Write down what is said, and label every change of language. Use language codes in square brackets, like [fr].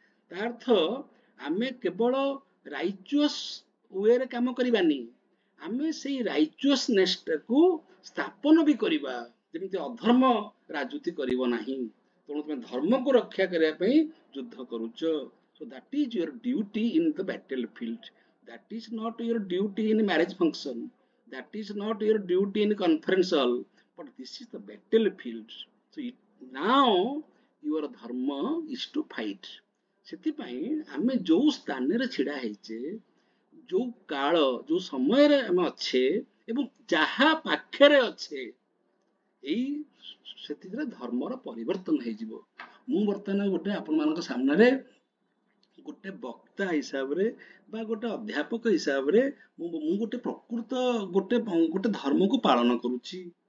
[or] ତା ଅର୍ଥ ଆମେ କେବଳ ରାଇଚୁଅସ୍ ୱେରେ କାମ କରିବାନି, ଆମେ ସେଇ ରାଇଚୁଅସନେସଟାକୁ ସ୍ଥାପନ ବି କରିବା, ଯେମିତି ଅଧର୍ମ ରାଜୁତି କରିବ ନାହିଁ। ତେଣୁ ତମେ ଧର୍ମକୁ ରକ୍ଷା କରିବା ପାଇଁ ଯୁଦ୍ଧ କରୁଛ। [en] So that is your duty in the battlefield. That is not your duty in marriage function. That is not your duty in conference hall. But this is the battlefield. So now your dharma is to fight. [or] ସେଥିପାଇଁ ଆମେ ଯୋଉ ସ୍ଥାନରେ ଛିଡା ହେଇଛେ, ଯୋଉ କାଳ ଯୋଉ ସମୟରେ ଆମେ ଅଛେ ଏବଂ ଯାହା ପାଖରେ ଅଛେ, ଏଇ ସେଥିରେ ଧର୍ମର ପରିବର୍ତ୍ତନ ହେଇଯିବ। ମୁଁ ବର୍ତ୍ତମାନ ଗୋଟେ ଆପଣମାନଙ୍କ ସାମ୍ନାରେ ଗୋଟେ ବକ୍ତା ହିସାବରେ ବା ଗୋଟେ ଅଧ୍ୟାପକ ହିସାବରେ ମୁଁ ଗୋଟେ ପ୍ରକୃତ ଗୋଟେ ଧର୍ମକୁ ପାଳନ କରୁଛି।